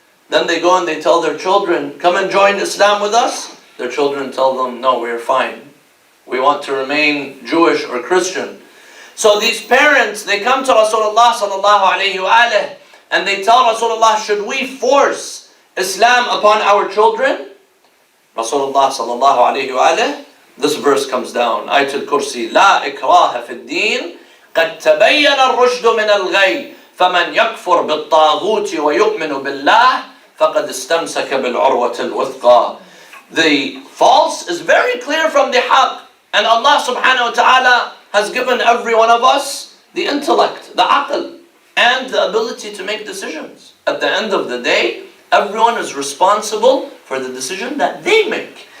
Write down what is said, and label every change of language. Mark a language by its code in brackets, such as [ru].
[en] Then they go and they tell their children, come and join Islam with us. Their children tell them, no, we're fine. We want to remain Jewish or Christian. So these parents, they come to Rasulullah sallallahu alayhi wa and they tell Rasulullah, should we force Islam upon our children? Rasulullah sallallahu alayhi wa this verse comes down, Ayatul Kursi, [ar] لا إكراه في الدين قد تبين الرشد من الغي فمن يكفر بالطاغوت ويؤمن بالله فقد استمسك بالعروة الوثقى. [en] The false is very clear from the haqq, and Allah subhanahu wa ta'ala has given every one of us the intellect, the aql, and the ability to make decisions. At the end of the day, everyone is responsible for the decision that they make.